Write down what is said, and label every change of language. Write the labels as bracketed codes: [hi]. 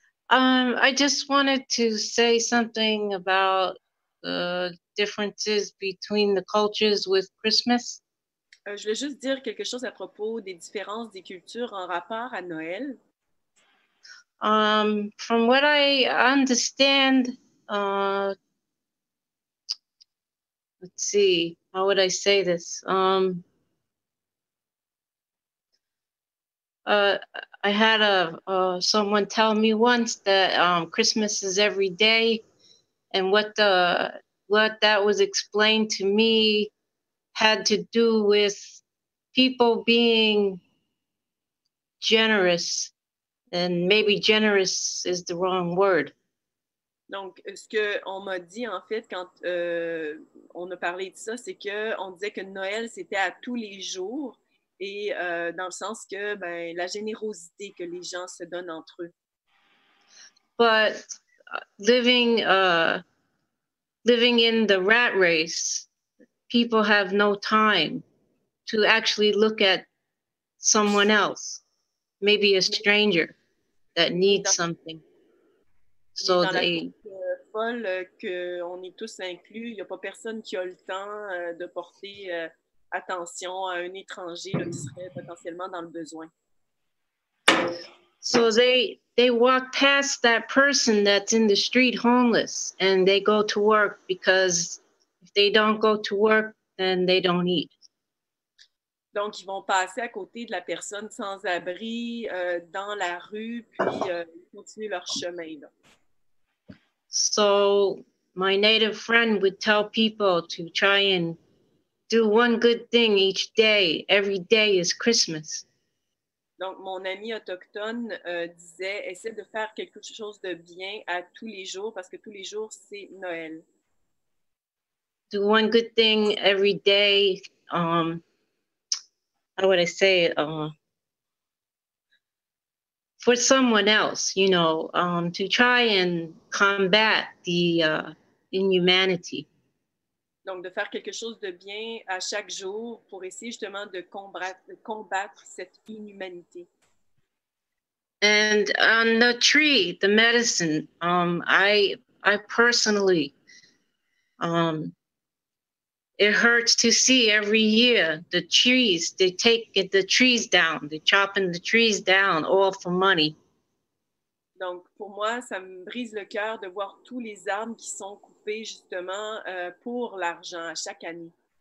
[en] I just wanted to say something about the differences between the cultures with Christmas. [fr] Je voulais juste dire quelque chose à propos des différences des cultures en rapport à Noël. [en] From what I understand, let's see, how would I say this? I had someone tell me once that Christmas is every day, and what that was explained to me had to do with people being generous, and maybe generous is the wrong word. [fr] Donc, ce qu'on m'a dit, en fait, quand on a parlé de ça, c'est qu'on disait que Noël, c'était à tous les jours, et dans le sens que la générosité que les gens se donnent entre eux. [en] But living in the rat race, people have no time to actually look at someone else, maybe a stranger that needs something. So [fr] dans [en] they... [fr] la folle qu'on est tous inclus, il n'y a pas personne qui a le temps de porter attention à un étranger là, qui serait potentiellement dans le besoin. [en] So they walk past that person that's in the street homeless, and they go to work, because if they don't go to work, then they don't eat. [fr] Donc, ils vont passer à côté de la personne sans abri dans la rue, puis continuer leur chemin. Là. [en] So my native friend would tell people to try and do one good thing each day. Every day is Christmas. [fr] Donc, mon ami autochtone disait, essaie de faire quelque chose de bien à tous les jours, parce que tous les jours, c'est Noël. [en] Do one good thing every day. How would I say it? For someone else, you know, to try and combat the inhumanity. [fr] Donc, de faire quelque chose de bien à chaque jour pour essayer justement de combattre cette inhumanité. [en] And on the tree, the medicine, I personally, it hurts to see every year the trees, they take the trees down, they're chopping the trees down, all for money. [fr] Donc, pour moi, ça me brise le cœur de voir tous les arbres qui sont coupés justement pour l'argent à chaque année.